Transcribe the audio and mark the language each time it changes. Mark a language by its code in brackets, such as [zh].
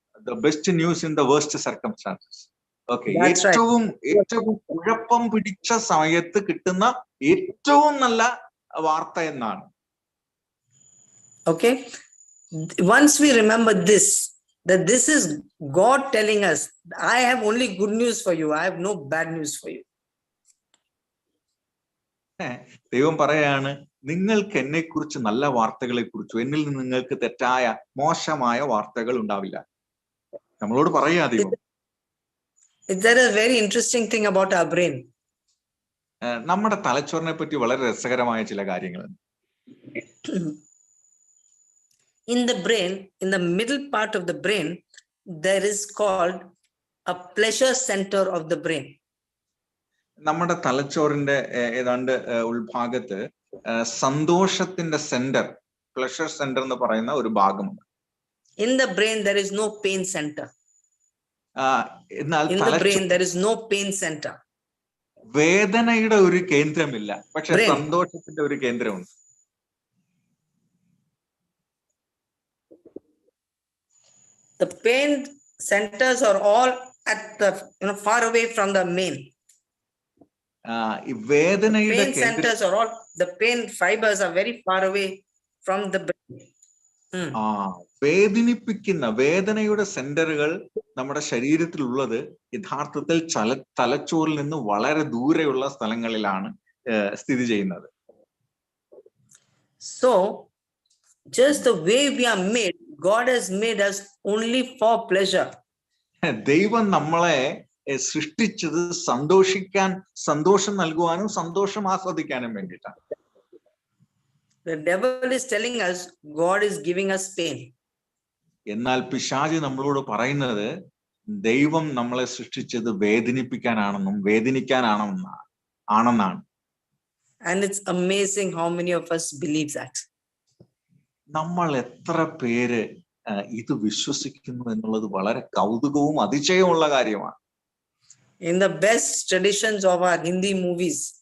[en] The best news in the worst circumstances. [ml] Okay, ഏറ്റവും കുഴപ്പം പിടിച്ച സമയത്ത് കിട്ടുന്ന ഏറ്റവും നല്ല വാർത്ത എന്നാണ്. [en] Okay. Once we remember this, that this is God telling us, I have only good news for you. I have no bad news for you. [ml] ദൈവം പറയാണ്, നിങ്ങൾക്ക് എന്നെ കുറിച്ച് നല്ല വാർത്തകളെ കുറിച്ചു, എന്നിൽ നിന്ന് നിങ്ങൾക്ക് തെറ്റായ മോശമായ വാർത്തകൾ ഉണ്ടാവില്ല. നമ്മളോട് പറയാ ദൈവം. [en] There is a very interesting thing about our brain. [ml] നമ്മുടെ തലച്ചോറിനെ പറ്റി വളരെ രസകരമായ ചില കാര്യങ്ങളുണ്ട്. [en] In the brain, in the middle part of the brain, there is called a pleasure center of the brain. [ml] നമ്മുടെ തലച്ചോറിന്റെ ഏതാണ്ട് ഉൾഭാഗത്ത് സന്തോഷത്തിന്റെ സെന്റർ, പ്ലഷർ സെന്റർ എന്ന് പറയുന്ന ഒരു ഭാഗമുണ്ട്. [en] In the brain, there is no pain center. [ml] എന്നാൽ [en] In the brain, there is no pain center. [ml] വേദനയുടെ ഒരു കേന്ദ്രമില്ല, പക്ഷെ സന്തോഷത്തിന്റെ ഒരു കേന്ദ്രമുണ്ട്. [en] The pain centers are all at the far away from the main. [ml] വേദനയുടെ [en] pain centers are all, the pain fibers are very far away from the brain. [ml] വേദനിപ്പിക്കുന്ന വേദനയുടെ സെന്ററുകൾ നമ്മുടെ ശരീരത്തിലുള്ളത് യഥാർത്ഥത്തിൽ തലച്ചോറിൽ നിന്ന് വളരെ ദൂരെയുള്ള സ്ഥലങ്ങളിലാണ് സ്ഥിതി ചെയ്യുന്നത്. [en] So just the way we are made, God has made us only for pleasure. [ml] ദൈവം നമ്മളെ സൃഷ്ടിച്ചത് സന്തോഷം നൽകുവാനും സന്തോഷം ആസ്വദിക്കാനും വേണ്ടിയിട്ടാണ്. [en] The devil is telling us God is giving us pain. [ml] എന്നാൽ പിശാച് നമ്മളോട് പറയുന്നത് ദൈവം നമ്മളെ സൃഷ്ടിച്ചത് വേദനിക്കാനാണെന്നാണ്. [en] And it's amazing how many of us believe that. [ml] നമ്മൾ എത്ര പേര് ഇത് വിശ്വസിക്കുന്നു എന്നുള്ളത് വളരെ കൗതുകവും അതിശയമുള്ള കാര്യമാണ്. [en] In the best traditions of our Hindi movies,